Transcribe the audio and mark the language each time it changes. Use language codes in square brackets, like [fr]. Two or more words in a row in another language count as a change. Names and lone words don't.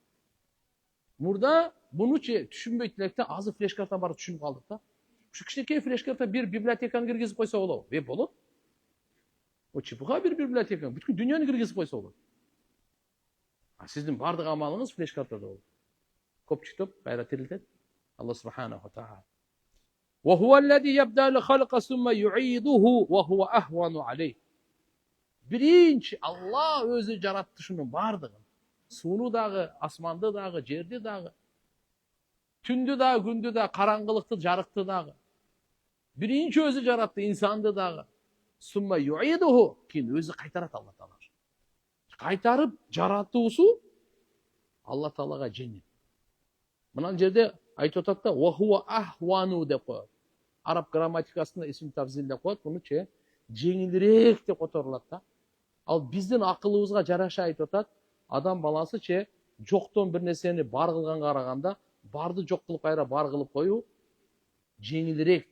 [ky] Мурда бунучу түшүнбөйт электе, азыр флеш карта бар түшүнүп калдык да. Ушу кичинекей флеш карта бир библиотеканы киргизип койсо болобу? Болот. O чыпыга бир библиотека, бүткүл дүйнөнү киргизип койсо болот. Сиздин бардык амалыңыз флеш картада болот. Көпчүктөп кайра тирилтет. [ar] الله سبحانه وتعالى. وهو الذي يبدأ الخلق ثم يعيده وهو أهون عليه. [ky] Birinchi Allah өзү жаратты шунун бардыгын. Сууну дагы, асманды дагы, жерди дагы. Түндү дагы, күндү дагы, караңгылыкты, жарыкты дагы. Биринчи өзү жаратты инсанды дагы. [ar] ثم يعيده, [ky] кийин өзү кайтарат Алла Таала. Кайтарып жаратуусу Алла Таалага жеңил. Мына жерде айтып атат да, [ar] وهو أهون [ky] деп коет. Араб грамматикасында [ar] اسم تفضيل [ky] деп коет, мунучу жеңилирээк деп которулат да. Ал биздин акылыбызга жараша айтып атат, адам баласы жоктон бир нерсени бар кылганга караганда, барды жок кылып кайра бар кылып коюу жеңилирээк да бизге.